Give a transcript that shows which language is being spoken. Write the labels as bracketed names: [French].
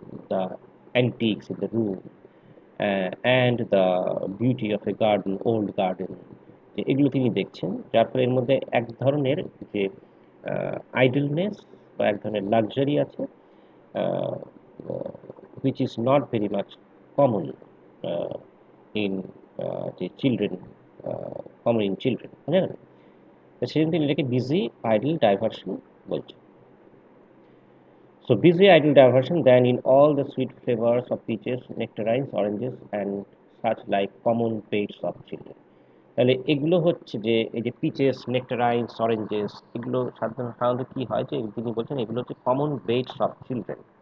[English] the antiques in the room, and the beauty of a garden, old garden, [Bangla] যে এগুলো তিনি দেখছেন যার ফলে এর মধ্যে এক ধরনের যে আইডলনেস বা এক ধরনের লাক্সারি আছে, [English] uh, which is not very much common uh, in the children, common in children, [Bangla] বুঝলেন? তো সেজন্য তিনি এটাকে বিজি আইডল ডাইভারশন বলছেন। [English] So busy idle diversion than in all the sweet flavors of peaches, nectarines, oranges and such like common pets of children. [Bangla] তাহলে এগুলো হচ্ছে যে এই যে পিচেস, নেকটারাইনস, অরেঞ্জেস এগুলো সাধারণত কি হয় যে তিনি বলছেন এগুলো হচ্ছে কমন বেটস অফ চিলড্রেন।